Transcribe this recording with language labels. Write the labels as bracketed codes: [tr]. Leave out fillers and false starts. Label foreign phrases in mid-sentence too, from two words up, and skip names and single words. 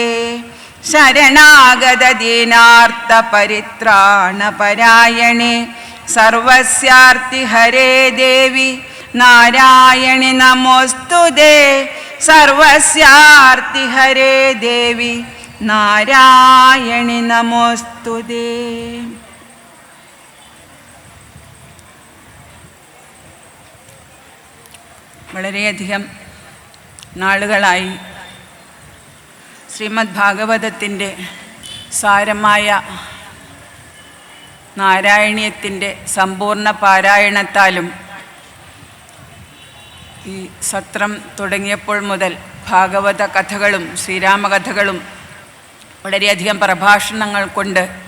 [sa] शरणागत दीनार्तपरित्राणपरायणे सर्वस्यार्ति हरे देवी नारायणि नमोस्तुते। सर्वस्यार्ति हरे देवी നാരായണി നമോസ്തുതേ. [ml] വളരെയധികം നാളുകളായി ശ്രീമദ് ഭാഗവതത്തിൻ്റെ സാരമായ നാരായണീയത്തിൻ്റെ സമ്പൂർണ്ണ പാരായണത്താലും ഈ സത്രം തുടങ്ങിയപ്പോൾ മുതൽ ഭാഗവത കഥകളും ശ്രീരാമകഥകളും വളരെയധികം പ്രഭാഷണങ്ങൾ കൊണ്ട്